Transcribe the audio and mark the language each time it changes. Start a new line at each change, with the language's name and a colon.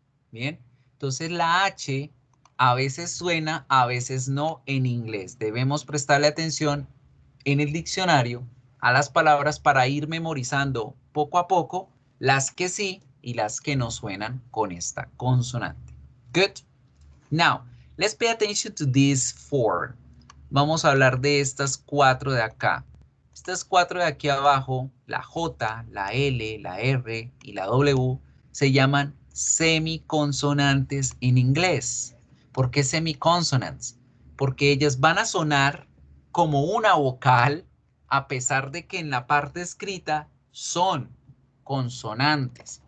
Spanish: Bien, entonces la H a veces suena, a veces no en inglés. Debemos prestarle atención en el diccionario a las palabras para ir memorizando poco a poco las que sí y las que no suenan con esta consonante.
English: Good. Now, let's pay attention to these four.
Spanish: Vamos a hablar de estas cuatro de acá. Estas cuatro de aquí abajo, la J, la L, la R y la W, se llaman semiconsonantes en inglés. ¿Por qué semiconsonants? Porque ellas van a sonar como una vocal, a pesar de que en la parte escrita son consonantes.